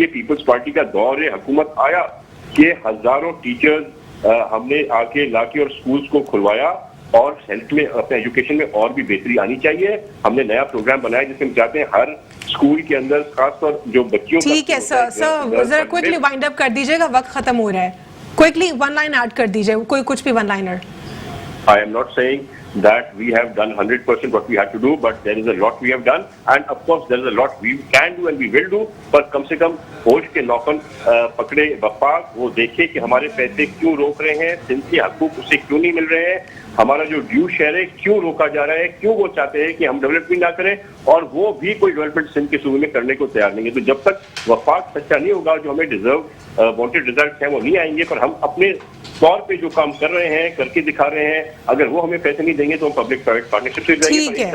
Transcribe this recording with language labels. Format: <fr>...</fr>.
<ur>یہ Peoples party کا دور حکومت آیا کہ ہزاروں ٹیچرز ہم نے آ کے لا کے اور سکولز کو کھلوایا, اور ہیلتھ میں اپنے ایجوکیشن میں اور بھی بہتری آنی چاہیے. ہم نے نیا پروگرام بنایا جس میں ہم چاہتے ہیں ہر اسکول کے اندر خاص طور جو بچیوں کا. ٹھیک ہے سر ذرا کوئکلی وائنڈ اپ کر دیجیے گا, وقت ختم ہو رہا ہے. کوئکلی ون لائن ایڈ کر دیجیے, کوئی کچھ بھی one liner.</ur> <en>I am not saying that we have done 100% what we had to do, but there is a lot we have done, and of course there is a lot we can do and we will do.</en> <ur>پر کم سے کم ہوش کے نوکن پکڑے وفاق, وہ دیکھے کہ ہمارے پیسے کیوں روک رہے ہیں, سندھ کے حقوق اسے کیوں نہیں مل رہے ہیں, ہمارا جو ڈیو شیئر ہے کیوں روکا جا رہا ہے, کیوں وہ چاہتے ہیں کہ ہم ڈیولپمنٹ نہ کریں, اور وہ بھی کوئی ڈیولپمنٹ سندھ کے صوبے میں کرنے کو تیار نہیں ہے. تو جب تک وفاق سچا نہیں ہوگا, جو ہمیں ڈیزرو وانٹڈ ریزلٹس ہیں وہ نہیں آئیں گے. پر ہم اپنے طور پہ جو کام کر رہے ہیں, کر کے دکھا رہے ہیں, اگر وہ ہمیں پیسے نہیں دیں گے تو ہم پبلک پرائیویٹ پارٹنرشپ سے جائیں گے.</ur>